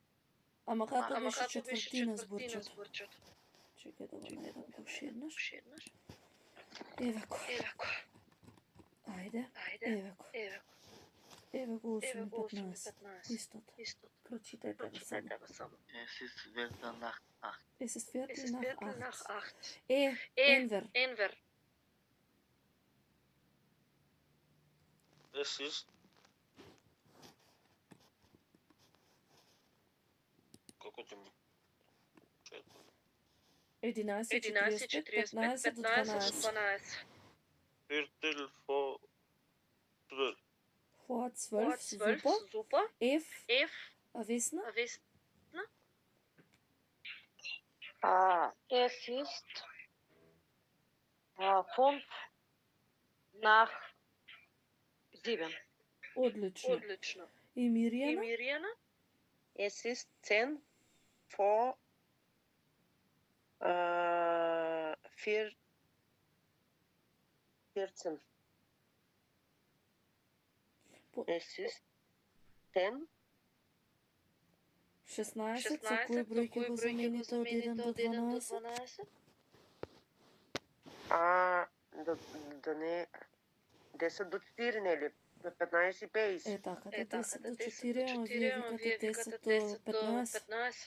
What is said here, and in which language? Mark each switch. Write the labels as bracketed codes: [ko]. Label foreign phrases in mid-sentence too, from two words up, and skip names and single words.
[mk] Ама како беше четвртина с Бурчето? Чекај да го најдам уште еднаш. Евако. Ајде. Еве го 8:15. Истото. Прочитајте го само. [de] Es ist Viertel nach 8. Es ist Viertel nach 8. Enver. Es ist... [mk] Колко ти ми? 11:45, 15 до 12. [de] Viertel vor 12. Vor 12, super. F, Avesna. Es ist 5 nach 7. [mk] Одлично. И Мирјана? [de] Es ist 10 for 14. Es ist 10. [mk] 16, со кој број ќе го замените од 1 до 12? Да не 10 до 4, нели? 15 и 50. Е, така, 10 до 4, ама вие викате 10 до 15.